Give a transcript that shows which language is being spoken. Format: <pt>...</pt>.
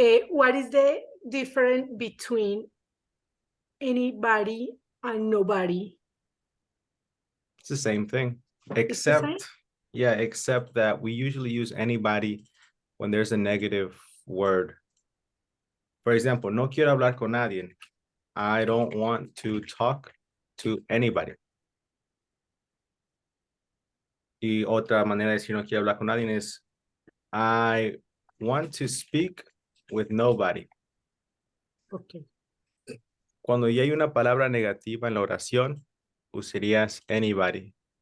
<en>What is the difference between anybody and nobody? It's the same thing, It's the same? except that we usually use anybody when there's a negative word. For example,</en> <es>no quiero hablar con nadie.</es> <en>I don't want to talk to anybody.</en> <es>Y otra manera de decir no quiero hablar con nadie es</es> <en>I want to speak with nobody. Okay.</en> <es>Cuando ya hay una palabra negativa en la oración, usarías anybody.</es>